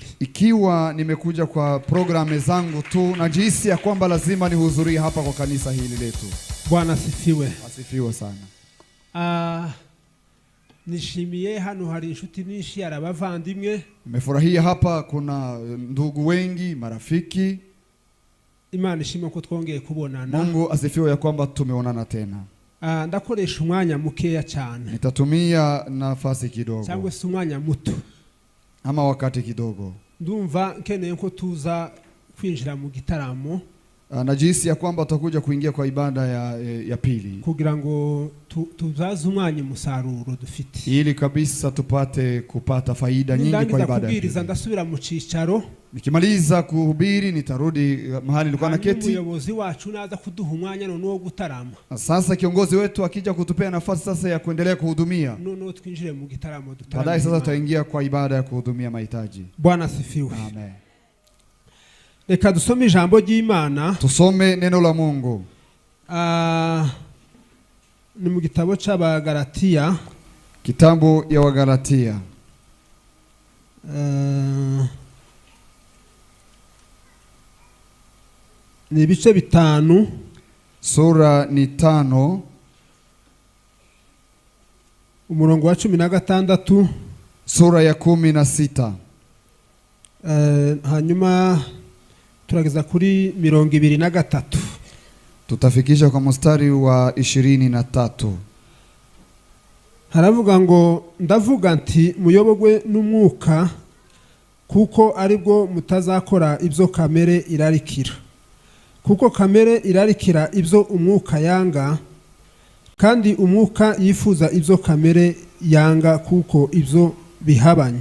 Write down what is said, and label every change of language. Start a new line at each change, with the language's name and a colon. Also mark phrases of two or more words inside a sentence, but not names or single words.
Swahili: Ikiwa nimekuja kwa programu zangu tu, najihisi ya kwamba lazima nihudhurie hapa kwa kanisa hili letu. Bwana asifiwe. Asifiwe sana.
Kinyarwanda: Nishimiye hano hari inshuti nyinshi arabavandimwe.
Swahili: Nimefurahia hapa kuna ndugu wengi, marafiki.
Kinyarwanda: Imana ishimwe ko twongeye kubonana.
Swahili: Mungu asifiwe ya kwamba tumeonana tena.
Kinyarwanda: Ndakoresha umwanya mukeya cyane.
Swahili: Nitatumia nafasi kidogo.
Kinyarwanda: Cyangwa se umwanya muto.
Swahili: Ama wakati kidogo.
Kinyarwanda: Ndumva nkeneye ko tuza kwinjira mu gitaramo.
Swahili: Najisi ya kwamba tutakuja kuingia kwa ibada ya pili.
Kinyarwanda: Kugira ngo tuzaze umwanya musaruro dufite.
Swahili: Ili kabisa tupate kupata faida nyingi kwa ibada.
Kinyarwanda: Kubwiriza ndasubira mu cicaro.
Swahili: Nikimaliza kuhubiri nitarudi mahali nilikuwa naketi.
Kinyarwanda: Umuyobozi wacu naza kuduha umwanya no gutarama.
Swahili: Sasa kiongozi wetu akija kutupea nafasi sasa ya kuendelea kuhudumia.
Kinyarwanda: No twinjire mu gitaramo dutarama.
Swahili: Baadaye sasa tutaingia kwa ibada ya kuhudumia mahitaji. Bwana asifiwe. Amen.
Kinyarwanda: Reka dusome ijambo ry'Imana.
Swahili: Tusome neno la Mungu.
Kinyarwanda: Ni mu gitabo cy'Abagalatia.
Swahili: Kitabu ya Wagalatia.
Kinyarwanda: Ni ibice 5.
Swahili: Sura ni 5.
Kinyarwanda: Umurongo wa 16.
Swahili: Sura ya 16.
Kinyarwanda: Hanyuma turageza kuri 23.
Swahili: Tutafikisha kwa mstari wa 23.
Kinyarwanda: Haravuga ngo ndavuga nti muyobogwe n'umwuka kuko aribwo mutazakora ibyo kamere irarikira. Kuko kamere irarikira ibyo umwuka yanga, kandi umwuka yifuza ibyo kamere yanga kuko ibyo bihabanya.